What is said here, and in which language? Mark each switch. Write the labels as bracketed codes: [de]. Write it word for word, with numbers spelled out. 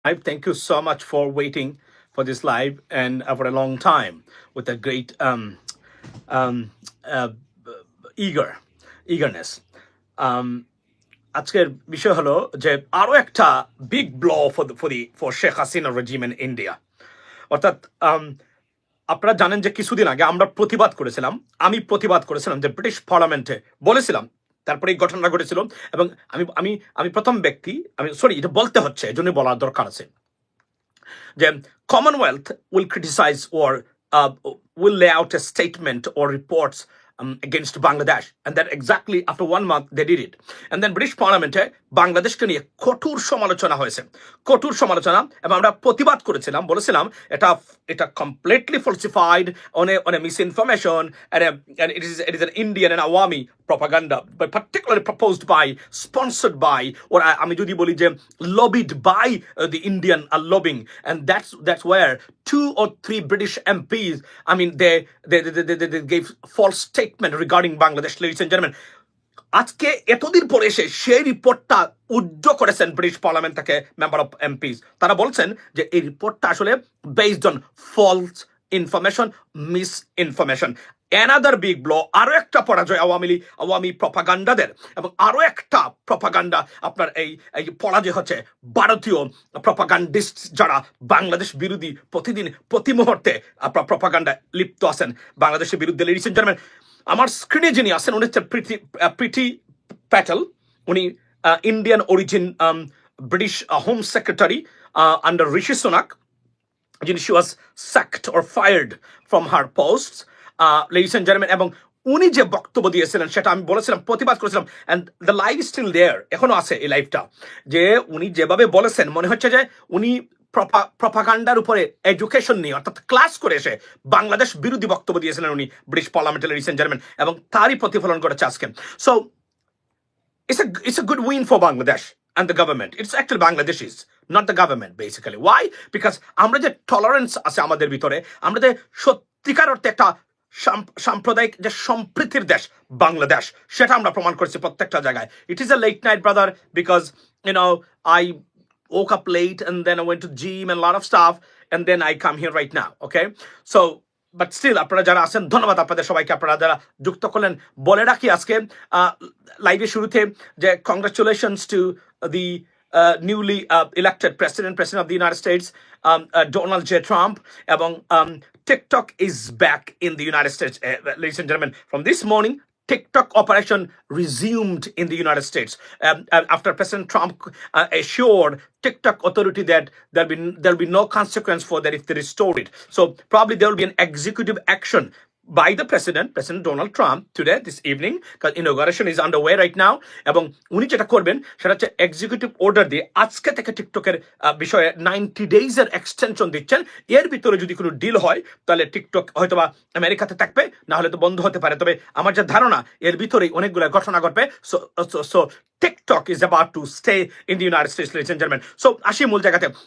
[en] I thank you so much for waiting for this live and uh, for a long time with a great um, um, uh, b- b- eager eagerness. [bn] Um, আজকের বিষয় হলো যে আরো একটা big blow for for the for Sheikh Hasina regime in India, অর্থাৎ um, আপনারা জানেন যে কিছুদিন আগে আমরা প্রতিবাদ করেছিলাম, আমি প্রতিবাদ করেছিলাম যে ব্রিটিশ পার্লামেন্টে বলেছিলাম, তারপরে এই ঘটনা ঘটেছিল। এবং আমি আমি আমি প্রথম ব্যক্তি, আমি সরি এটা বলতে হচ্ছে, এজন্য বলার দরকার আছে যে [en] Commonwealth will criticize or uh, will lay out a statement or reports um, against Bangladesh. And then exactly after one month, they did it. And then British Parliament [bn] এ বাংলাদেশকে নিয়ে কঠোর সমালোচনা হয়েছে, কঠোর সমালোচনা। এবং আমরা প্রতিবাদ করেছিলাম, বলেছিলাম এটা এটা completely ফলসিফাইড [en] on a on a misinformation and, a, and it is it is an Indian and Awami propaganda, but particularly proposed by, sponsored by, or I- [bn] আমি যদি বলি যে [en] lobbied by uh, the Indian are lobbying. And that's that's where two or three British M Ps, I mean, they they they, they, they they gave false statement regarding Bangladesh, ladies and gentlemen. [bn] আজকে এতদিন পরে এসে সেই রিপোর্টটা উদ্ধ করেছেন British Parliament থেকে member of MPs. তারা বলছেন যে এই রিপোর্টটা আসলে [en] Based on false information, misinformation. Another big blow, [bn] আরো একটা পরাজয় আওয়ামী লীগ, আওয়ামী প্রপাগান্ডাদের। এবং আরো একটা প্রপাগান্ডা আপনার এই এই পরাজয় হচ্ছে ভারতীয় প্রপাগান্ডিস্ট, যারা বাংলাদেশ বিরোধী, প্রতিদিন প্রতি মুহূর্তে আপনার প্রপাগান্ডা লিপ্ত আছেন বাংলাদেশের বিরুদ্ধে। [en] ladies and gentleman, [bn] আমার স্ক্রিনে যিনি আছেন উনি হচ্ছে প্রীতি আহ, প্রীতি প্যাটেল। উনি Indian origin, British home secretary under Rishi Sunak, যিনি [en] she was sacked or fired from her post, [bn] ladies and gentleman. এবং উনি যে বক্তব্য দিয়েছিলেন সেটা আমি বলেছিলাম, প্রতিবাদ করেছিলাম, [en] and the live still there, [bn] এখনো আছে এই লাইভটা। যে উনি যেভাবে বলেছেন মনে হচ্ছে যে উনি প্রপাগান্ডার উপরে এডুকেশন নিয়ে, অর্থাৎ ক্লাস করে এসে বাংলাদেশ বিরোধী বক্তব্য দিয়েছিলেন উনি ব্রিটিশ পার্লামেন্টের, [en] Ladies and gentleman. [bn] এবং তারই প্রতিফলন ঘটেছে আজকে। [en] So it's a it's a good win for Bangladesh and the government. It's actually Bangladeshis, not the government, basically. Why? [bn] Because আমরা যে টলারেন্স আছে আমাদের ভিতরে, আমরা যে সত্যিকার অর্থে একটা সাম- সাম্প্রদায়িক যে সম্প্রীতির দেশ বাংলাদেশ, সেটা আমরা প্রমাণ করেছি প্রত্যেকটা জায়গায়। [en] It is a late night, brother, because you know I woke up late and then I went to gym and a lot of stuff, and then I come here right now. Okay, so but still [bn] আপনারা যারা আছেন, ধন্যবাদ আপনাদের সবাইকে, আপনারা যারা যুক্ত করলেন। বলে রাখি আজকে লাইভের শুরুতে যে [en] congratulations to the newly elected president president of the United States [bn] Donald J Trump, এবং um, [en] TikTok is back in the United States, uh, ladies and gentlemen. From this morning, TikTok operation resumed in the United States um, uh, after President Trump uh, assured TikTok authority that there'll be there'll be no consequence for that if they restore it. So probably there will be an executive action by the president, President Donald Trump, today, this evening, because inauguration is underway right now. [bn] এবং উনি যেটা করবেন সেটা হচ্ছে executive order দিয়ে আজকে থেকে টিকটকের আহ, বিষয়ে নাইনটি ডেজ এর এক্সটেনশন দিচ্ছেন। এর ভিতরে যদি কোনো ডিল হয় তাহলে টিকটক হয়তোবা আমেরিকাতে থাকবে, না হলে তো বন্ধ হতে পারে। তবে আমার যা ধারণা এর ভিতরেই অনেকগুলো ঘটনা ঘটবে। [en] So so TikTok is about to stay in the United States, ladies and gentleman. [bn] So আসি মূল জায়গাতে।